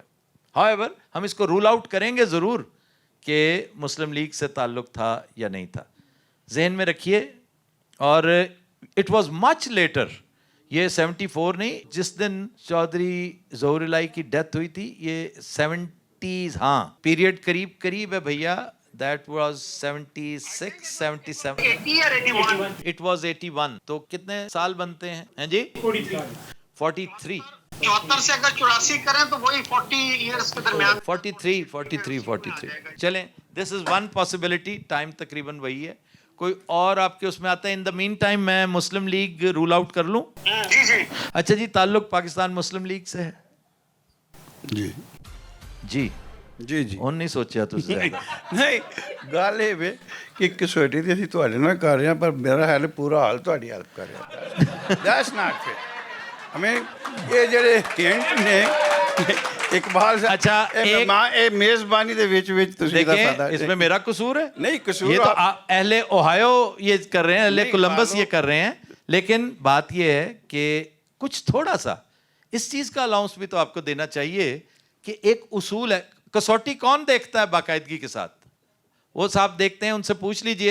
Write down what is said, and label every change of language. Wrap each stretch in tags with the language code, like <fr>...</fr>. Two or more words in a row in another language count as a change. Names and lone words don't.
<ur>However, ہم اس کو رول آؤٹ کریں گے ضرور کہ مسلم لیگ سے تعلق تھا یا نہیں تھا, ذہن میں رکھیے. اور</ur> <en>it was much later,</en> <ur>یہ 74 نہیں, جس دن چودھری ظہور الہی کی ڈیتھ ہوئی تھی یہ 70s, ہاں پیریڈ قریب ہے بھیا.</ur> <en>That was 76, 77. 80 or 81. It was 81.</en> <ur>تو کتنے سال بنتے ہیں ہیں جی؟ 43. 74 سے اگر 84 کریں تو وہی 40 ایئرس کے درمیان. 43. چلیں,</ur> <en>this is one possibility.</en> <ur>ٹائم تقریباً وہی ہے. کوئی اور آپ کے اس میں آتا ہے؟</ur> <en>in the meantime</en> <ur>میں مسلم لیگ رول آؤٹ کر لوں. جی جی. اچھا جی, تعلق پاکستان مسلم لیگ سے ہے؟ جی جی جی جی</ur> <pa>ਹੁਣ ਨਹੀਂ ਸੋਚਿਆ ਤੁਸੀਂ? ਨਹੀਂ, ਗੱਲ ਇਹ ਵੇ ਕਿ ਕਸੌਟੀ ਦੀ ਅਸੀਂ ਤੁਹਾਡੇ ਨਾਲ ਕਰ ਰਹੇ ਹਾਂ, ਪਰ ਮੇਰਾ ਹਾਲ ਪੂਰਾ ਹਾਲ ਤੁਹਾਡੀ ਹੈਲਪ ਕਰ ਰਿਹਾ.</pa> <en>that's not fair.</en> <pa>ਇਹ ਜਿਹੜੇ ਹਿੰਟ ਨੇ اقبال صاحب,</pa> <ur>اچھا</ur> <pa>ਇਹ میزبانی ਦੇ ਵਿੱਚ ਤੁਸੀਂ ਦਾ</pa> <ur>دیکھیں, فائدہ اس میں میرا قصور ہے؟ نہیں قصور. یہ تو اہل اوہایو یہ کر رہے ہیں, اہل کولمبس یہ کر رہے ہیں, لیکن بات یہ ہے کہ کچھ تھوڑا سا اس چیز کا الاؤنس بھی تو آپ کو دینا چاہیے کہ ایک اصول ہے. کسوٹی کون دیکھتا ہے باقاعدگی کے ساتھ؟ وہ صاحب دیکھتے ہیں, ان سے پوچھ لیجئے.</ur>